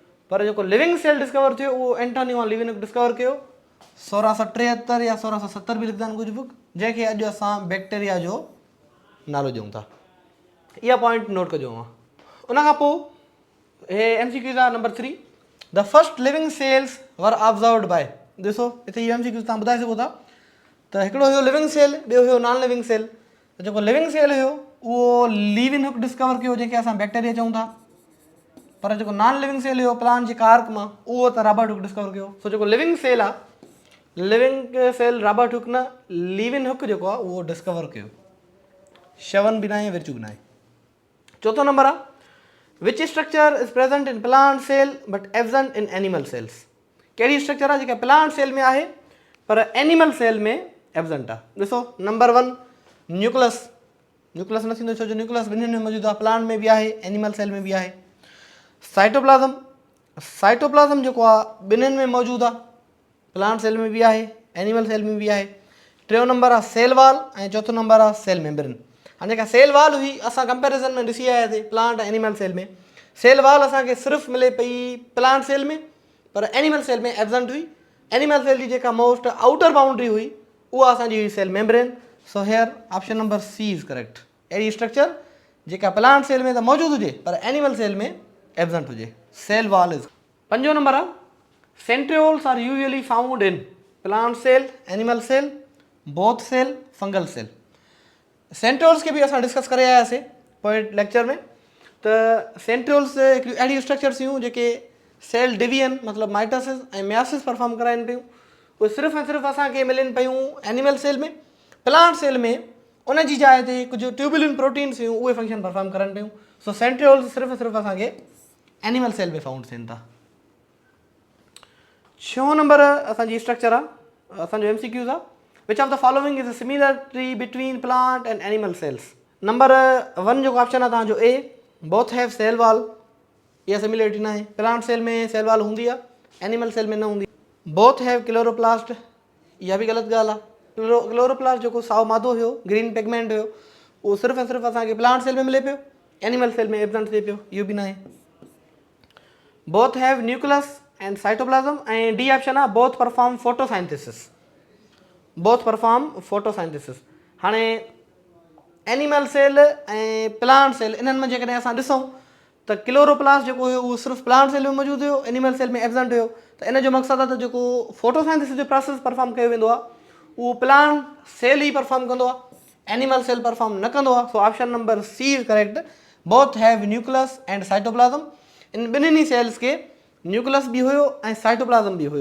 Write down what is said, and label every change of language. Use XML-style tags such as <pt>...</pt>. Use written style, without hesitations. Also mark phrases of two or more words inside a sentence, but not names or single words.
<sd>पर जेको</sd> <en>living cell</en> <sd>डिस्कवर थियो उहो एंटोनी वॉन लीवनहुक डिस्कवर कयो, 1673 या 1670 बि लिखंदा आहिनि कुझु बुक, जंहिंखे अॼु असां बैक्टीरिया जो नालो ॾियूं था। इहा</sd> <en>point note</en> <sd>कजो। उन खां पोइ हे MCQ आहे नंबर 3,</sd> <en>The first living cells were observed by.</en> <sd>ॾिसो हिते इहो MCQ तव्हां ॿुधाए सघो था त हिकिड़ो हुयो</sd> <en>living cell,</en> <sd>ॿियो हुयो</sd> <en>non living cell.</en> <sd>त जेको</sd> <en>living cell</en> <sd>हुयो उहो लीविन हुक डिस्कवर कयो, जंहिंखे असां बैक्टीरिया चऊं था। पर जेको</sd> <en>non living cell</en> <sd>हुयो प्लांट जे कार्क मां, उहो त रॉबर्ट हुक डिस्कवर कयो। सो जेको</sd> <en>living cell</en> <sd>आहे,</sd> <en>living cell</en> <sd>रॉबर्ट हुक न, लीविन हुक जेको आहे उहो डिस्कवर कयो। शवन बि न आहे, विर्चू बि न आहे। चौथों नंबर आहे,</sd> <en>which structure is present in plant cell but absent in animal cells.</en> <sd>कहिड़ी स्ट्रक्चर आहे जेका</sd> <en>plant cell</en> <sd>में आहे पर</sd> <en>animal cell</en> <sd>में एब्सेंट आहे। ॾिसो नंबर 1 न्यूक्लियस। न्यूक्लियस न थींदो, छो जो न्यूक्लियस ॿिन्हिनि में मौजूदु आहे, प्लांट में बि आहे,</sd> <en>animal cell</en> <sd>में बि आहे। साइटोप्लाज़म, साइटोप्लाज़म जेको आहे ॿिन्हिनि में मौजूदु आहे,</sd> <en>plant cell</en> <sd>में बि आहे,</sd> <en>animal cell</en> <sd>में बि आहे। टियों नंबर आहे</sd> <en>cell wall</en> <sd>ऐं चौथों नंबर आहे</sd> <en>cell membrane.</en> <sd>हाणे जेका</sd> <en>cell wall</en> <sd>हुई असां कंपेरिज़न में ॾिसी आयासीं प्लांट ऐं</sd> <en>animal cell</en> <sd>में।</sd> <en>cell wall</en> <sd>असांखे सिर्फ़ु मिले पई</sd> <en>plant cell</en> <sd>में, पर</sd> <en>animal cell</en> <sd>में एब्सेंट हुई।</sd> <en>animal cell</en> <sd>जी जेका</sd> <en>most outer boundary</en> <sd>हुई उहा असांजी हुई</sd> <en>cell membrane. So here option number C is correct.</en> <sd>अहिड़ी स्ट्रक्चर जेका</sd> <en>plant cell</en> <sd>में त मौजूदु हुजे पर</sd> <en>animal cell</en> <sd>में एब्सेंट हुजे,</sd> <en>cell wall is.</en> <sd>पंजो नंबर आहे,</sd> <en>Centrioles are usually found in plant cell, animal cell, both cell, fungal cell.</en> <sd>सेंट्रियोल्स खे बि असां डिस्कस करे आयासीं पोइ लेक्चर में। त सेंट्रियोल्स हिकिड़ियूं अहिड़ियूं स्ट्रक्चर्स हुयूं जेके</sd> <en>cell division</en> <sd>मतिलबु माइटोसिस ऐं मियोसिस परफॉर्म कराइनि पियूं। उहे सिर्फ़ु ऐं सिर्फ़ु असांखे मिलनि पियूं</sd> <en>animal cell</en> <sd>में।</sd> <en>plant cell</en> <sd>में उन जी जाइ ते कुझु</sd> <en>tubulin proteins</en> <sd>हुयूं, उहे</sd> <en>function perform</en> <sd>करनि पियूं। सो सेंट्रियोल्स सिर्फ़ु सिर्फ़ु असांखे</sd> <en>animal cell</en> <sd>में फाउंड थियनि था। 6 नंबर असांजी स्ट्रक्चर आहे, असांजो MCQ आहे,</sd> <en>which of the following is a similarity between plant and animal cells.</en> <sd>नंबर 1 जेको ऑप्शन आहे तव्हांजो ए,</sd> <en>both have cell wall.</en> <sd>इहा सिमिलरिटी न आहे।</sd> <en>plant cell</en> <sd>में</sd> <en>cell wall</en> <sd>हूंदी आहे,</sd> <en>animal cell</en> <sd>में न हूंदी।</sd> <en>both have chloroplast,</en> <sd>इहा बि ग़लति ॻाल्हि आहे। क्लोरोप्लास्ट जेको साओ मादो हुयो,</sd> <en>green pigment</en> <sd>हुयो, उहो सिर्फ़ु ऐं सिर्फ़ु असांखे</sd> <en>plant cell</en> <sd>में मिले पियो,</sd> <en>animal cell</en> <sd>में एब्सेंट थिए पियो, इहो बि न आहे।</sd> <en>both have nucleus and cytoplasm. ऐं D option आहे both perform photosynthesis. both perform photosynthesis.</en> <sd>हाणे</sd> <en>animal cell</en> <sd>ऐं</sd> <en>plant cell</en> <sd>इन्हनि में जेकॾहिं असां ॾिसूं त क्लोरोप्लास्ट जेको हुयो उहो सिर्फ़ु</sd> <en>plant cell</en> <sd>में मौजूदु हुयो,</sd> <en>animal cell</en> <sd>में एब्सेंट हुयो। त इन जो मक़सदु आहे त जेको फोटोसाइंथिसिस जो प्रोसेस परफॉर्म कयो वेंदो आहे उहो</sd> <en>plant cell</en> <sd>ई परफॉर्म कंदो आहे,</sd> <en>animal cell</en> <sd>परफॉर्म न कंदो आहे।</sd> <en>So option number C is correct. Both have nucleus and cytoplasm.</en> <sd>इन ॿिन्हिनि ई सेल्स के न्यूक्लियस बि हुयो ऐं साइटोप्लाज़म बि हुयो।</sd>